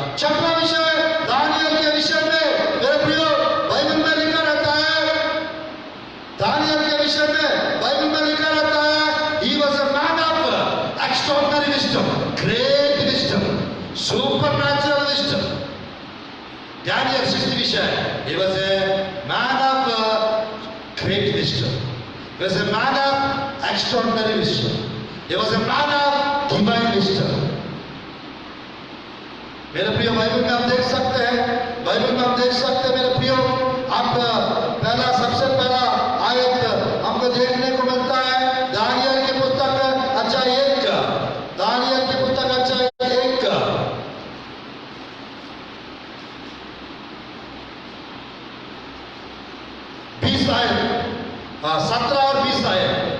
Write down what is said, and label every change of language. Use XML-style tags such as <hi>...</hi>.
<hi>6वां विषय दानियल के विषय में मेरे प्रियो बाइबल में लिखा रहता है, दानियल के विषय में बाइबल में लिखा रहता है,</hi> <en>he was a man of extraordinary wisdom, great wisdom, supernatural wisdom. Daniel 6th विषय, he was a man of great wisdom. He was a man of extraordinary wisdom. He was a man of divine wisdom.</en> <hi>मेरे प्रियो, Bible में आप देख सकते हैं, मेरे प्रियो, आप सबसे पहला आयत हमको देखने को मिलता है दानियल की पुस्तक अध्याय 1 का, दानियल की पुस्तक अध्याय 1 का 20 आयत, 17 और 20 आयत।</hi>